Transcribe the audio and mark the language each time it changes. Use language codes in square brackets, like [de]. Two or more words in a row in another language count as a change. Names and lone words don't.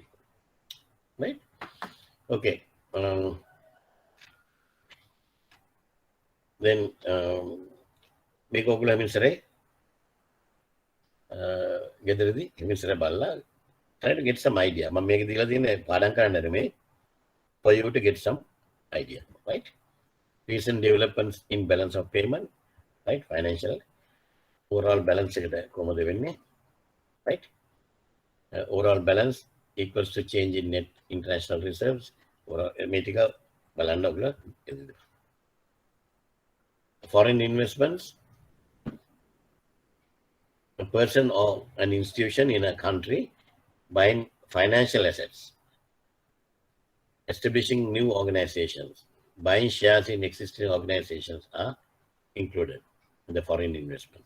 [en] Right? Okay. Then [si] මේක ඔයගොල්ලෝ හිමින්සරේ ගෙදරදී හිමින්සරේ බලලා [en] try to get some idea. [si] මම මේක දීලා තියෙන්නේ පාඩම් කරන්න නෙමෙයි. [en] For you to get some idea, right? Recent developments in balance of payment, right? Financial overall balance [si] එකට කොහොමද වෙන්නේ? [en] Right? Overall balance equals to change in net international reserves or [si] මේ ටික බලන්න ඔයගොල්ලෝ. [en] Foreign investments, a person or an institution in a country buying financial assets, establishing new organizations, buying shares in existing organizations are included in the foreign investments.